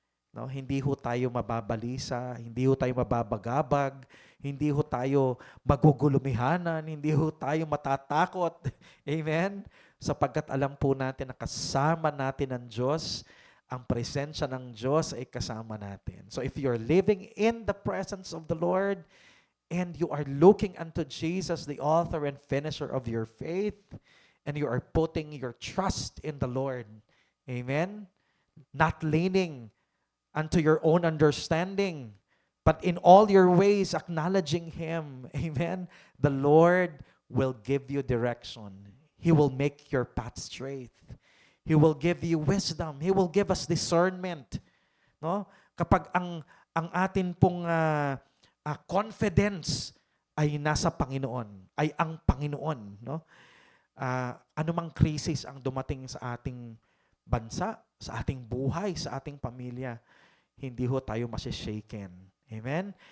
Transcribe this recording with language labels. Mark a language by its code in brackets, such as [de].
[tl] No, hindi ho tayo mababalisa, hindi ho tayo mababagabag, hindi ho tayo magugulumihanan, hindi ho tayo matatakot. Amen? Sapagkat alam po natin na kasama natin ang Diyos, ang presensya ng Diyos ay kasama natin. [en] So if you're living in the presence of the Lord and you are looking unto Jesus, the author and finisher of your faith, and you are putting your trust in the Lord, amen? Not leaning unto your own understanding, but in all your ways acknowledging Him. Amen? The Lord will give you direction. He will make your path straight. He will give you wisdom. He will give us discernment. [tl] No? Kapag ang atin pong confidence ay nasa Panginoon, ay ang Panginoon, no? Anumang krisis ang dumating sa ating bansa, sa ating buhay, sa ating pamilya, hindi ho tayo masishaken. Amen?